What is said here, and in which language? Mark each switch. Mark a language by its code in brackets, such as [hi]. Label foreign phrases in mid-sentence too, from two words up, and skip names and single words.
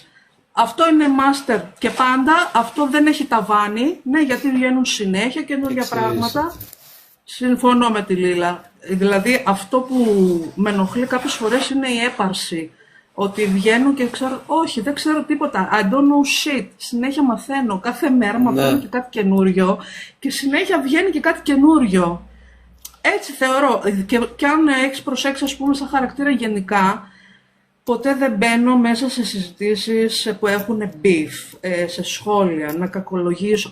[el] Αυτό είναι master και πάντα. Αυτό δεν έχει ταβάνι. Ναι, γιατί βγαίνουν συνέχεια καινούργια πράγματα. Συμφωνώ με τη Λίλα. Δηλαδή αυτό που με ενοχλεί κάποιες φορές είναι η έπαρση. Ότι βγαίνω και ξέρω, όχι, δεν ξέρω τίποτα. [en] I don't know shit. [el] Συνέχεια μαθαίνω. Κάθε μέρα μαθαίνω και κάτι καινούριο. Και συνέχεια βγαίνει και κάτι καινούριο. Έτσι θεωρώ. Και αν έχεις προσέξει, ας πούμε, σαν χαρακτήρα γενικά, ποτέ δεν μπαίνω μέσα σε συζητήσεις που έχουν beef, σε σχόλια, να κακολογήσω.